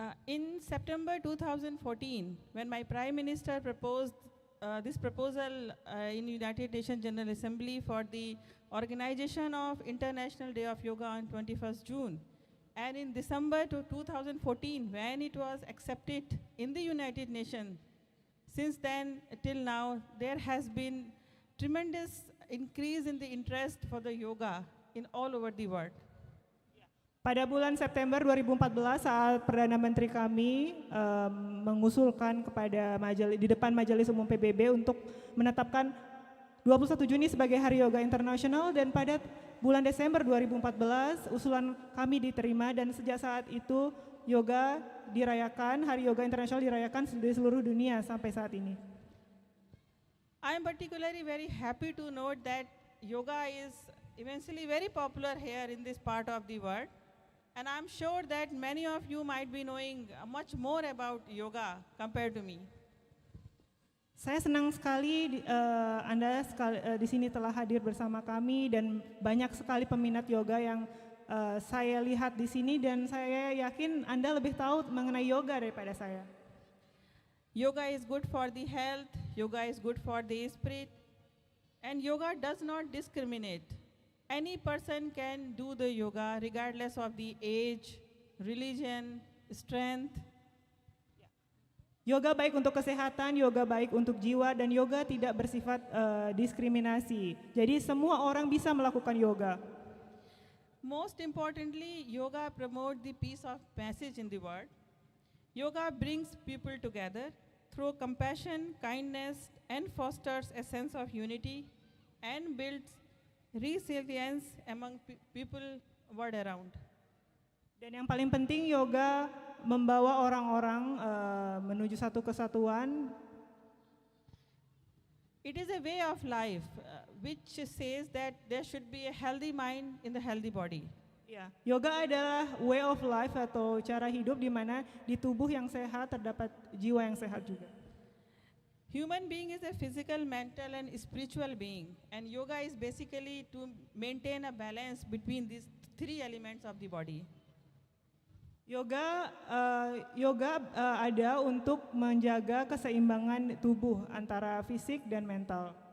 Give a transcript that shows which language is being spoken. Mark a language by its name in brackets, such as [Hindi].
[English] In September 2014, when my Prime Minister proposed this proposal in United Nations General Assembly for the organization of International Day of Yoga on 21st June, and in December 2014, when it was accepted in the United Nations, since then till now, there has been tremendous increase in the interest for the yoga in all over the world. [Indonesian] Pada bulan September 2014 saat Perdana Menteri kami mengusulkan kepada di depan Majelis Umum PBB untuk menetapkan 21 Juni sebagai Hari Yoga Internasional, dan pada bulan Desember 2014 usulan kami diterima dan sejak saat itu yoga dirayakan, Hari Yoga Internasional dirayakan di seluruh dunia sampai saat ini. [English] I am particularly very happy to note that yoga is immensely very popular here in this part of the world, and I'm sure that many of you might be knowing much more about yoga compared to me. [Indonesian] Saya senang sekali Anda di sini telah hadir bersama kami dan banyak sekali peminat yoga yang saya lihat di sini, dan saya yakin Anda lebih tahu mengenai yoga daripada saya. [English] Yoga is good for the health, yoga is good for the spirit, and yoga does not discriminate. Any person can do the yoga regardless of the age, religion, strength. [Indonesian] Yoga baik untuk kesehatan, yoga baik untuk jiwa, dan yoga tidak bersifat diskriminasi. Jadi semua orang bisa melakukan yoga. [English] Most importantly, yoga promotes the peace of passage in the world. Yoga brings people together through compassion, kindness, and fosters a sense of unity and builds resilience among people world around. [Indonesian] Dan yang paling penting, yoga membawa orang-orang menuju satu kesatuan. [English] It is a way of life which says that there should be a healthy mind in the healthy body. [Indonesian] Ya, yoga adalah [English] way of life [Indonesian] atau cara hidup di mana di tubuh yang sehat terdapat jiwa yang sehat juga. [English] Human being is a physical, mental, and spiritual being, and yoga is basically to maintain a balance between these 3 elements of the body. [Indonesian] Yoga ada untuk menjaga keseimbangan tubuh antara fisik dan mental.